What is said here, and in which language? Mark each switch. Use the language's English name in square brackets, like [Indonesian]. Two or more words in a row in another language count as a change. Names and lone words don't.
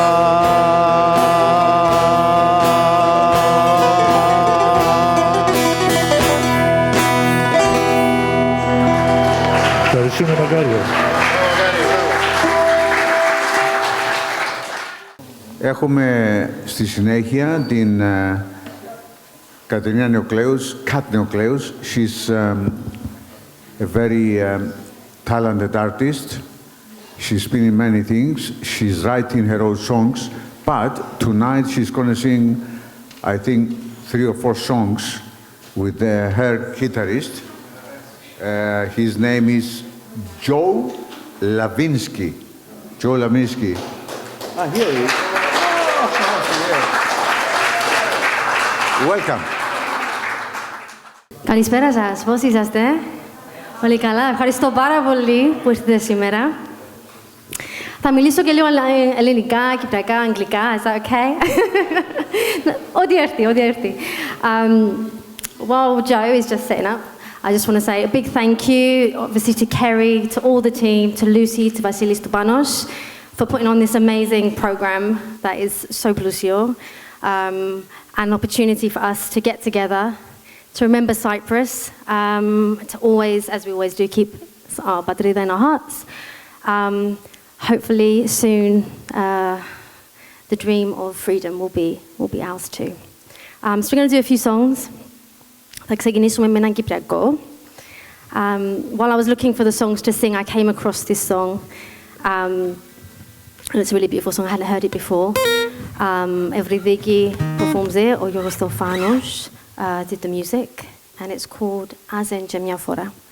[Greek] Ευχαριστούμε Μακάριο. Έχουμε στη συνέχεια την Κατερίνα Νεοκλέους, Kat Νεοκλέους. [English] She's a very talented artist. She's been in many things. She's writing her own songs. But tonight she's going to sing, I think, 3 or 4 songs with her guitarist. His name is Joe Lavinsky. Joe Lavinsky. Ah, here he is. Welcome. [Greek] Καλησπέρα σας. Πώς είσαστε? Πολύ καλά. Ευχαριστώ πάρα πολύ που ήρθατε σήμερα. Θα μιλήσω και λίγο ελληνικά, κυπριακά, αγγλικά. [English] Is that okay? [Greek] Ό,τι έρθει. [English] While Joe is just setting up, I just want to say a big thank you, obviously, to Kerry, to all the team, to Lucy, to Vasilis, to Panos, for putting on this amazing program that is so plusio, an opportunity for us to get together, to remember Cyprus, to always, as we always do, keep our Badrida in our hearts. Hopefully, soon, the dream of freedom will be ours too. So we're going to do a few songs. [Greek] Θα ξεκινήσουμε με έναν κυπριακό. [English] While I was looking for the songs to sing, I came across this song. And it's a really beautiful song. I hadn't heard it before. Evridiki performs it, or Yorgos Theophanos did the music. And it's called Azen Jemia Fora.